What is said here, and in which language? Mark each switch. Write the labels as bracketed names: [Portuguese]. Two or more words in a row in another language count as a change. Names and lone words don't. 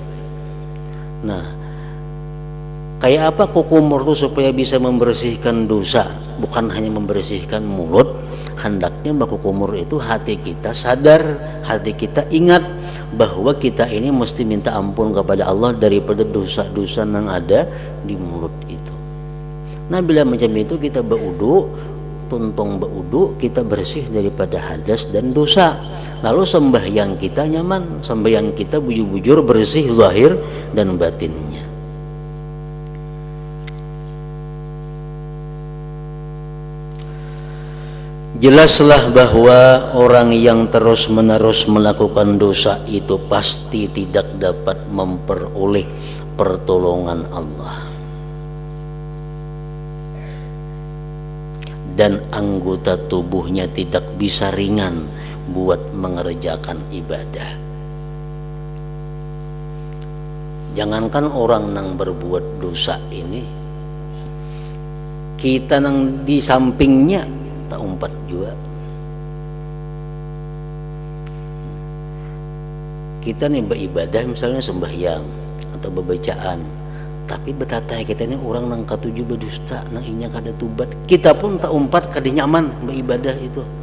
[Banjar] Nah, kayak apa kukumur itu supaya bisa membersihkan dosa, bukan hanya membersihkan mulut. [Indonesian] Hendaknya kukumur itu hati kita sadar, hati kita ingat bahwa kita ini mesti minta ampun kepada Allah daripada dosa-dosa yang ada di mulut itu. [Banjar] Nah, bila macam itu kita berudu, tuntung berudu, kita bersih daripada hadas dan dosa. Lalu sembahyang kita nyaman, sembahyang kita bujur-bujur bersih zahir dan batinnya. [Indonesian] Jelaslah bahwa orang yang terus-menerus melakukan dosa itu pasti tidak dapat memperoleh pertolongan Allah. Dan anggota tubuhnya tidak bisa ringan buat mengerjakan ibadah. Jangankan orang yang berbuat dosa ini, kita yang di sampingnya tak umpat juga. [Banjar] Kita nih beribadah misalnya sembahyang atau bebacaan, tapi betatai kita ini orang nang katuju berdusta, nang inya kada tubat, kita pun tak umpat kada nyaman beribadah itu.